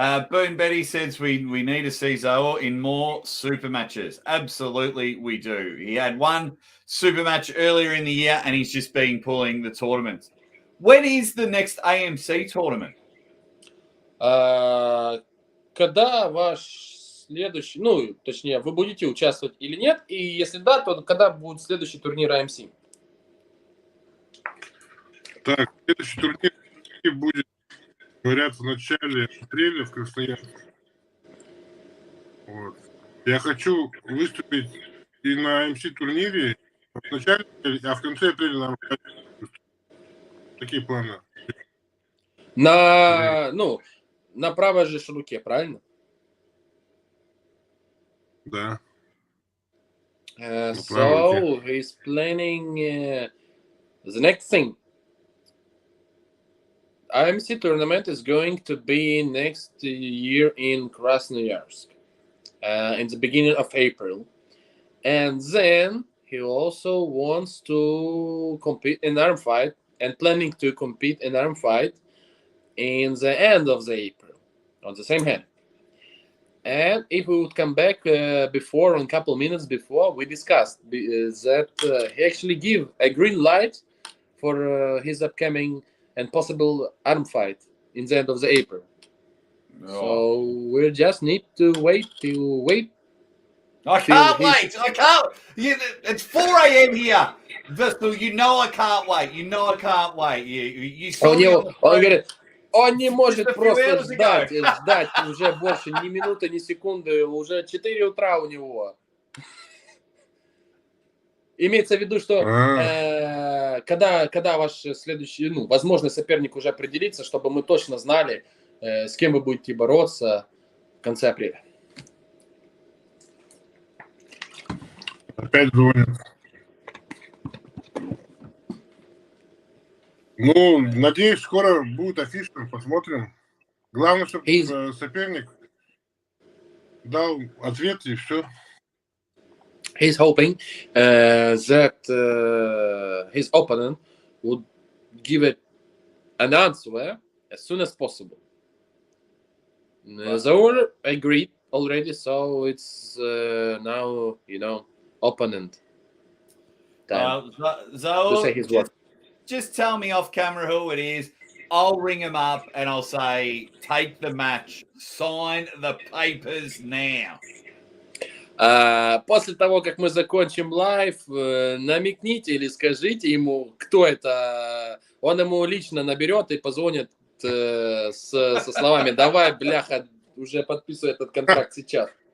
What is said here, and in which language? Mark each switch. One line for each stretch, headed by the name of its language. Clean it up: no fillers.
English: Boone Betty says we need to see Zaur in more super matches. Absolutely, we do. He had one super match earlier in the year, and he's just been pulling the tournaments. When is the next AMC tournament?
Russian: Когда ваш следующий, ну, точнее, вы будете участвовать или нет, и если да, то когда будет следующий турнир AMC? Так, следующий турнир будет, говорят, в начале апреля в Красноярске. Вот. Я хочу выступить и на AMC-турнире в начале апреля, а в конце апреля нам такие планы. На правой же руке, правильно? Да.
English: So he's planning the next thing. AMC tournament is going to be next year in Krasnoyarsk in the beginning of April. And then he also wants to compete in arm fight and planning to compete in arm fight in the end of the April on the same hand. And if we would come back before, a couple minutes before, we discussed that he actually give a green light for his upcoming and possible arm fight in the end of the April. Oh. So we just need to wait. I can't wait. I can't. It's 4 a.m. here. Vestal, you know I can't wait. You know I can't wait. You saw
Russian: он говорит, он не может просто ждать уже больше ни минуты, ни секунды. Уже 4 утра у него. Имеется в виду, что когда ваш следующий, возможный соперник уже определится, чтобы мы точно знали, с кем вы будете бороться в конце апреля. Опять звонят. Надеюсь, скоро будет афиша, посмотрим. Главное, чтобы соперник дал ответ и все.
English: He's hoping that his opponent would give it an answer as soon as possible. Zaur agreed already, so it's now, opponent time Zaur, to say his word. Just tell me off camera who it is. I'll ring him up and I'll say, take the match, sign the papers now.
Russian: После того, как мы закончим лайв, намекните или скажите ему, кто это. Он ему лично наберет и позвонит со словами: давай, бляха, уже подписывай этот контракт сейчас.